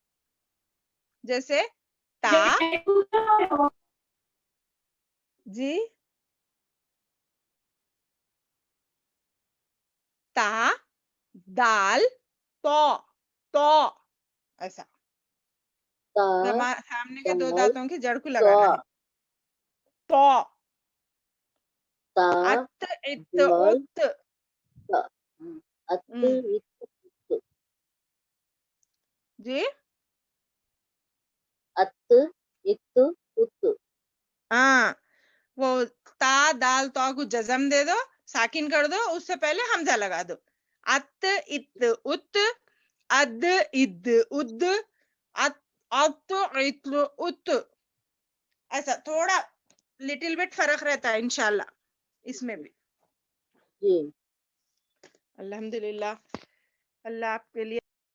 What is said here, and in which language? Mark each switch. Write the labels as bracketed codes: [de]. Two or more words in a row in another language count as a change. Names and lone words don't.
[ur] جیسے تا, جی تا دال تو ایسا سامنے کے 2 دانتوں کی جڑ کو لگانا ہے. تو ات ات ات, جی ات ات ات. ہاں, وہ تا دال تو کو جزم دے دو, ساکن کر دو, اس سے پہلے حمزہ لگا دو. ات ات ات, اد اد اد, ات ات ات. ایسا تھوڑا [en] little bit [ur] فرق رہتا ہے انشاءاللہ اس میں بھی. جی الحمدللہ. اللہ آپ کے لیے